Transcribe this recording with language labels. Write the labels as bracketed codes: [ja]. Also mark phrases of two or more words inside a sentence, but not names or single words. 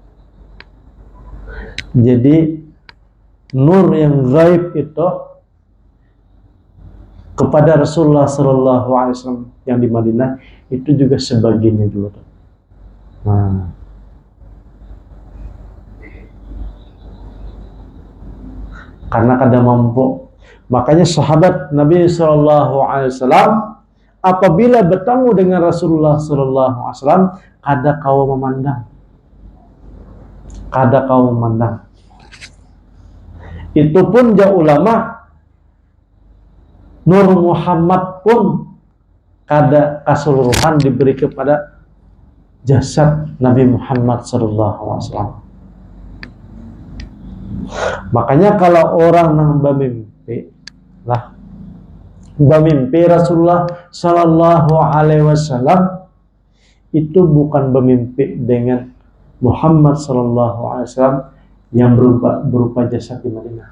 [id] Jadi nur yang gaib itu kepada Rasulullah [ar] صلى الله عليه وسلم [id] yang di Madinah itu juga sebagiannya juga tuh. [bjn] Nah, karena kada mampu. [id] Makanya sahabat Nabi [ar] صلى الله عليه وسلم [id] apabila bertemu dengan Rasulullah [ar] صلى الله عليه وسلم [id] kada kau memandang. Itu pun jauh ulama Nur Muhammad pun kada keseluruhan diberi kepada jasad Nabi Muhammad [ar] صلى الله عليه وسلم. [id] Makanya kalau orang yang bermimpi Rasulullah [ar] صلى الله عليه وسلم [id] itu bukan bermimpi dengan Muhammad [ar] صلى الله عليه وسلم [id] yang berupa jasad di Madinah.